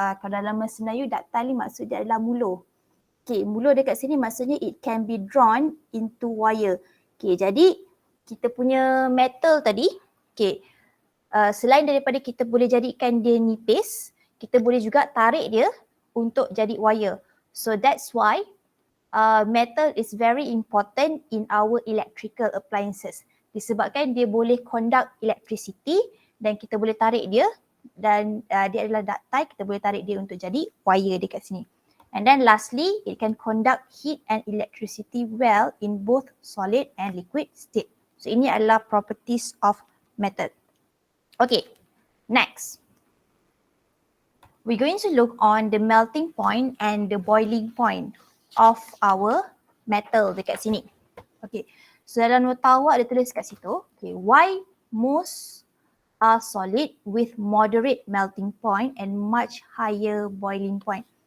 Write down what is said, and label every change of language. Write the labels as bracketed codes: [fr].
[ms] Kalau dalam bahasa Melayu ductile ni maksud dia adalah muluh. Okay, muluh dekat sini maksudnya [en] it can be drawn into wire. [ms] Okay, jadi kita punya metal tadi, okay, selain daripada kita boleh jadikan dia nipis, kita boleh juga tarik dia untuk jadi wire. [en] So that's why metal is very important in our electrical appliances. [ms] Disebabkan dia boleh conduct electricity dan kita boleh tarik dia, dan dia adalah ductile, kita boleh tarik dia untuk jadi wire dekat sini. [en] And then lastly, it can conduct heat and electricity well in both solid and liquid state. [ms] So ini adalah properties of metal. [en] Okay, next. We're going to look on the melting point and the boiling point of our metal [ms] dekat sini. Okay, so dalam nota awak dia tulis kat situ, okay, why most [en] are solid with moderate melting point and much higher boiling point.